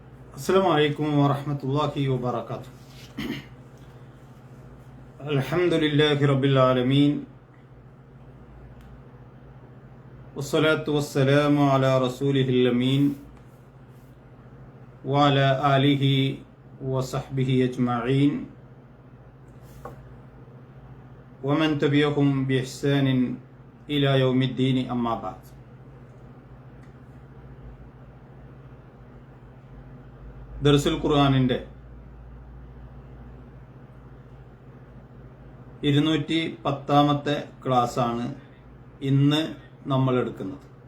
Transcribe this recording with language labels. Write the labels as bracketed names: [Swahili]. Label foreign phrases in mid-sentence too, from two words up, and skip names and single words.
[Arabic] السلام عليكم ورحمة الله وبركاته. الحمد لله رب العالمين والصلاة والسلام على رسوله الأمين وعلى آله وصحبه أجمعين ومن تبعهم بإحسان إلى يوم الدين أما بعد. [Malayalam] ദർസുൽ ഖുർആനിൻ്റെ 210ാമത്തെ ക്ലാസ്സാണ് ഇന്ന് നമ്മൾ എടുക്കുന്നത്.